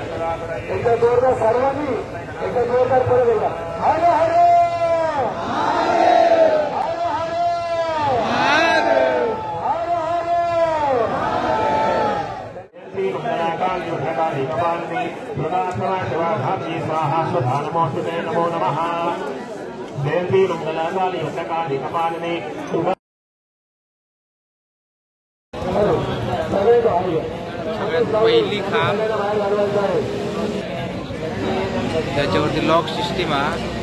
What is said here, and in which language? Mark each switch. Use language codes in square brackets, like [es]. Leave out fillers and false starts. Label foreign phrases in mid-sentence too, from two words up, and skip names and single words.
[mr] एकदा जोरदार सर्वांनी एकदा जोरदार परत एकदा [sa] हरे हरे नमो नमः. जयंती मंगलाकाली काली कपालिनी [mr] पहिली खांब त्याच्यावरती [en] lock system [mr] आहे.